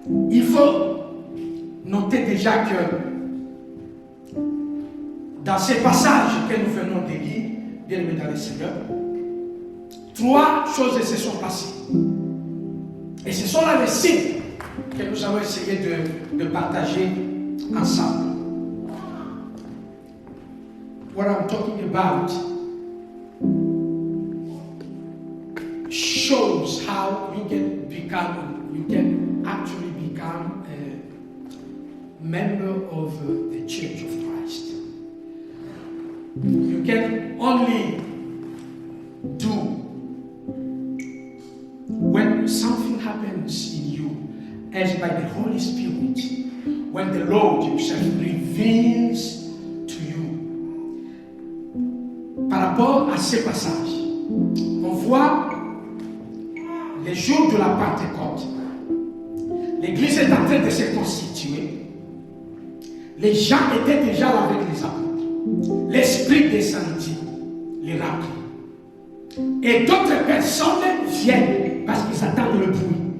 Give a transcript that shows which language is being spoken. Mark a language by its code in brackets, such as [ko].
[fr] Il faut noter déjà que dans ces passages que nous venons de lire, bien aimés dans le Seigneur, trois choses se sont passées. Et ce sont là les signes que nous allons essayer de partager ensemble. [en] What I'm talking about shows how you can actually become a member of the Church of Christ. You can only do when something happens in you as by the Holy Spirit, when the Lord himself reveals to you. [fr] Par rapport à ces passages, on voit les jours de la Pentecôte. L'église est en train de se constituer. Les gens étaient déjà là avec les apôtres. L'Esprit descendit, les remplit. Et d'autres personnes viennent parce qu'ils attendent le bruit.